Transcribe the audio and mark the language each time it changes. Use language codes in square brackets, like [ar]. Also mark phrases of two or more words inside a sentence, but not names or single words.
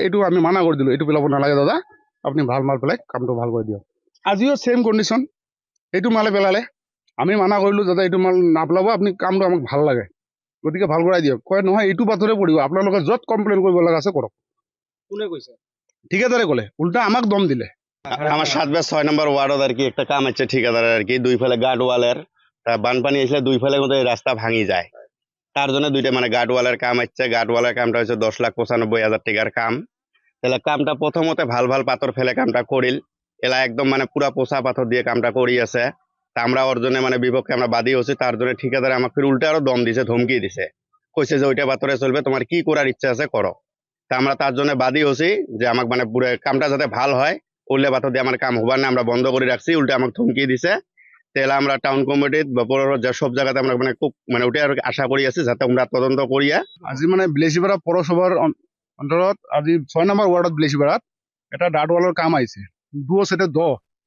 [as] এইটো আমি মানা কৰি দিলোঁ, এইটো পেলাব নালাগে দাদা, আপুনি ভাল মাল পেলাই কামটো ভাল কৰি দিয়ক। আজিও ছেম কণ্ডিশ্যন, এইটো মালে পেলালে। আমি মানা কৰিলোঁ, দাদা এইটো মাল নাপেলাব, আপুনি কামটো আমাক ভাল লাগে, গতিকে ভাল কৰাই দিয়ক। কয় নহয় এইটো পাথৰে পৰিব, আপোনালোকে য'ত কমপ্লেইন কৰিব লগা আছে কৰক। কোনে কৈছে? ঠিকাদারে কলে, উল্টা আমাক দম দিলে। [bn] আমার ৭/৬ নম্বর ওয়ার্ডত আর কি একটা কাম আছে ঠিকাদারের আর কি, দুই ফেলে গার্ডওয়ালের বানপানি আসলে দুই ফেলে মতো এই রাস্তা ভাঙি যায়। তার জন্য দুইটা গার্ডওয়ালের কাম আছে। গার্ডওয়ালের কামটা হচ্ছে ১০,৯৫,০০০ টাকার কাম। তাহলে কামটা প্রথমতে ভাল ভাল পাথর ফেলে কামটা করিল। এলা একদম পুরা পোষা পাথর দিয়ে কামটা করি আছে। তা আমরা ওর জন্য বিপক্ষে আমরা বাদী হচ্ছি। তার জন্য ঠিকাদারে আমাকে ফির উল্টা আরো দম দিছে, ধমকি দিছে, কইছে যে ওইটা পাথরে চলবে, তোমার কি করার ইচ্ছা আছে করো। তা আমরা তার জন্য বাদী হচ্ছি যে আমাকে পুরো কামটা যাতে ভাল হয়, উল্লে পাথর দিয়ে আমার কাম হবার না আমরা বন্ধ করে রাখছি। উল্টে আমাকে ধমকি দিছে। তাহলে আমরা টাউন কমিটিত বা পৌর সব জায়গাতে আমরা খুব ওটাই আর আশা করি আছি যাতে আমরা তদন্ত করিয়া [as] আজি বিলাসীপাৰা পৌৰসভাৰ অন্তৰত আজি ৬ নম্বৰ ৱাৰ্ডত বিলাসীপাৰাত এটা গাৰ্ডৱালৰ কাম আহিছে। দুই চাইডে